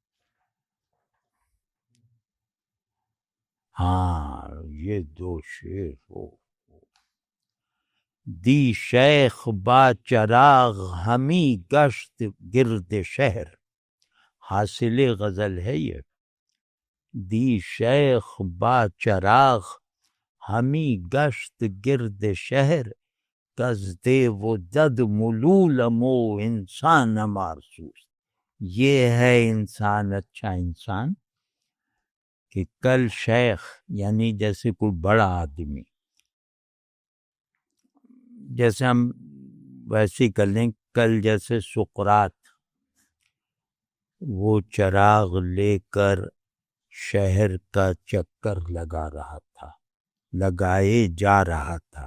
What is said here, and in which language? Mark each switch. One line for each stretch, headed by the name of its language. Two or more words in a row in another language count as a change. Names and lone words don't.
Urdu: ہاں یہ دو شعر ہو.
Persian: دی شیخ با چراغ ہمی گشت گرد شہر.
Urdu: حاصل غزل ہے یہ.
Persian: دی شیخ با چراغ ہمی گشت گرد شہر، کز دے و دد ملولم و انسان مارسوس.
Urdu: یہ ہے انسان، اچھا انسان، کہ کل شیخ یعنی جیسے کوئی بڑا آدمی، جیسے ہم ویسے کر لیں، کل جیسے سقراط وہ چراغ لے کر شہر کا چکر لگائے جا رہا تھا.